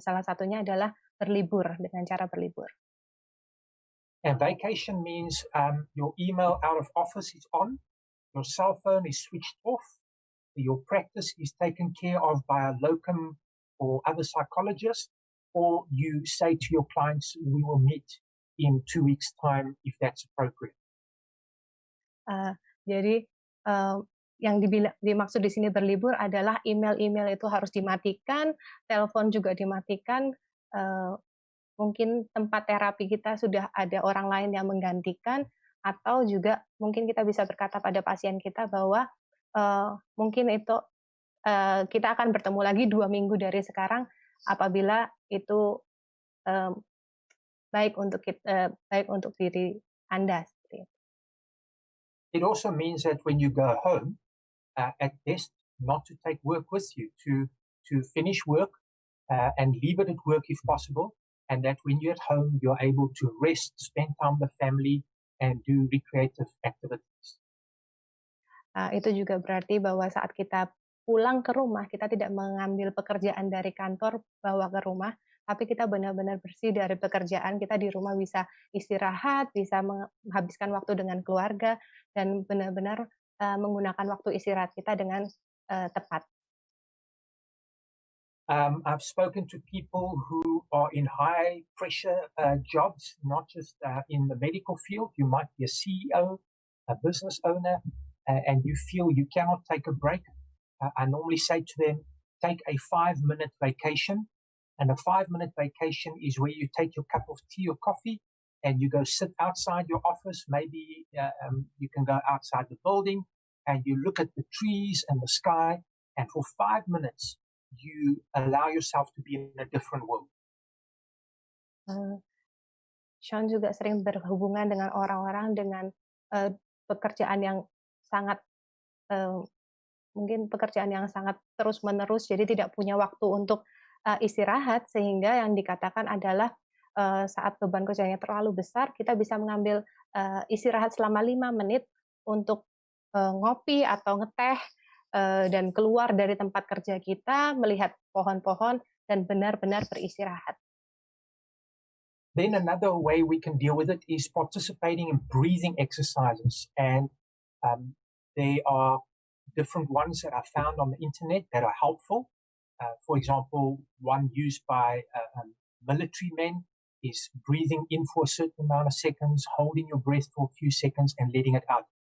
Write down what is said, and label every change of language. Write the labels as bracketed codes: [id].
[id] Salah satunya adalah berlibur dengan cara berlibur. [en] And vacation means your email out of office is on, your cell phone is switched off, your practice is taken care of by a locum or other psychologist, or you say to your clients, we will meet in 2 weeks' time if that's appropriate. [id] Jadi yang dimaksud di sini berlibur adalah email-email itu harus dimatikan, telepon juga dimatikan, mungkin tempat terapi kita sudah ada orang lain yang menggantikan, atau juga mungkin kita bisa berkata pada pasien kita bahwa mungkin itu kita akan bertemu lagi 2 minggu dari sekarang apabila itu baik untuk diri Anda. [en] It also means that when you go home, at best not to take work with you, to finish work and leave it at work if possible, and that when you're at home, you're able to rest, spend time with the family, and do recreative activities. [id] Itu juga berarti bahwa saat kita pulang ke rumah, kita tidak mengambil pekerjaan dari kantor bawa ke rumah, tapi kita benar-benar bersih dari pekerjaan, kita di rumah bisa istirahat, bisa menghabiskan waktu dengan keluarga, dan benar-benar menggunakan waktu istirahat kita dengan tepat. [en] I've spoken to people who are in high pressure jobs, not just in the medical field. You might be a CEO, a business owner, and you feel you cannot take a break. I normally say to them, take a 5-minute vacation. And a 5-minute vacation is where you take your cup of tea or coffee and you go sit outside your office. Maybe you can go outside the building and you look at the trees and the sky. And for 5 minutes, you allow yourself to be in a different world. [id] Shaun juga sering berhubungan dengan orang-orang dengan pekerjaan yang sangat mungkin pekerjaan yang sangat terus-menerus, jadi tidak punya waktu untuk istirahat, sehingga yang dikatakan adalah saat beban kerjanya terlalu besar, kita bisa mengambil istirahat selama 5 menit untuk ngopi atau ngeteh dan keluar dari tempat kerja kita, melihat pohon-pohon dan benar-benar beristirahat. [en] Then another way we can deal with it is participating in breathing exercises, and there are different ones that I found on the internet that are helpful. For example, one used by military men is breathing in for a certain amount of seconds, holding your breath for a few seconds and letting it out.